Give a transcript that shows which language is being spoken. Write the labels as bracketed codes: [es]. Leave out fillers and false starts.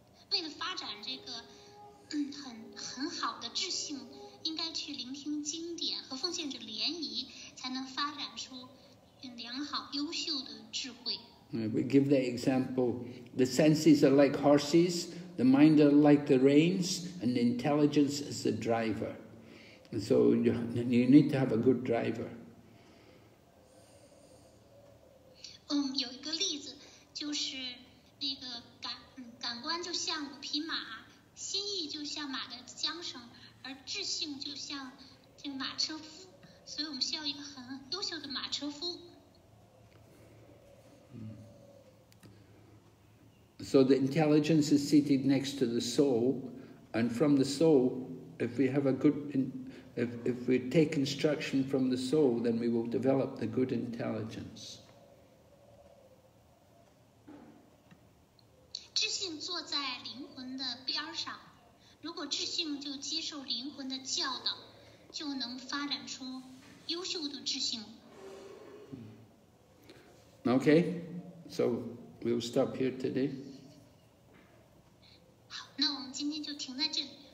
[zh] 为了发展这个很好的智性，应该去聆听经典和奉献者联谊，才能发展出良好优秀的智慧。 [en] We give the example, the senses are like horses, the mind are like the reins, and the intelligence is the driver. And so you need to have a good driver. [zh] 有一个例子，就是那个感官就像五匹马，心意就像马的缰绳，而智性就像这个马车夫，所以我们需要一个很优秀的马车夫。 [en] So the intelligence is seated next to the soul, and from the soul, if we have a good, if we take instruction from the soul, then we will develop the good intelligence. [zh] 智性坐在灵魂的边上，如果智性就接受灵魂的教导，就能发展出优秀的智性。 [en] Okay, so we'll stop here today. [zh] 好，那我们今天就停在这里。